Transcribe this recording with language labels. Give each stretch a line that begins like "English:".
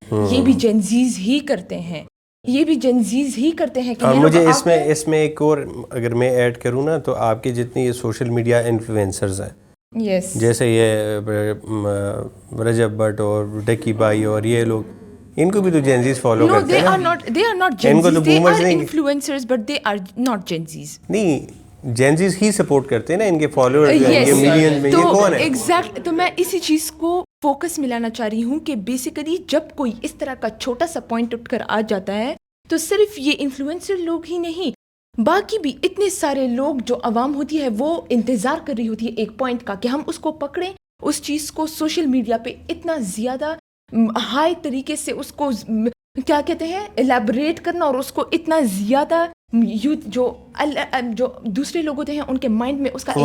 Urdu: یہ بھی جنزیز ہی کرتے ہیں, یہ بھی جنزیز ہی کرتے ہیں. مجھے اس میں ایک اور اگر میں ایڈ کروں نا, تو آپ کے جتنے یہ سوشل میڈیا انفلوئنسرز ہیں,
English: yes,
Urdu: جیسے یہ رجب بٹ اور ڈکی بھائی اور یہ لوگ, ان کو بھی تو جینزیز فالو کرتے ہیں.
English: No, they are not Gen Zs. They are influencers, but they are not Gen Zs.
Urdu: نہیں, جینزیز ہی سپورٹ کرتے ہیں نا, ان کے فالوور جو ہیں یہ ملین میں, یہ کون ہے؟ ایگزیکٹ, تو میں اسی چیز کو فوکس میں لانا چاہ رہی ہوں کہ بیسیکلی جب کوئی اس طرح کا چھوٹا سا پوائنٹ اٹھ کر آ جاتا ہے تو صرف یہ انفلوئنسر لوگ ہی نہیں, باقی بھی اتنے سارے لوگ جو عوام ہوتی ہے وہ انتظار کر رہی ہوتی ہے ایک پوائنٹ کا کہ ہم اس کو پکڑیں, اس چیز کو سوشل میڈیا پہ اتنا زیادہ ہائی طریقے سے اس کو کیا کہتے ہیں الیبوریٹ کرنا, اور اس کو اتنا زیادہ یوتھ جو دوسرے لوگ ہوتے ہیں ان کے مائنڈ میں اس کا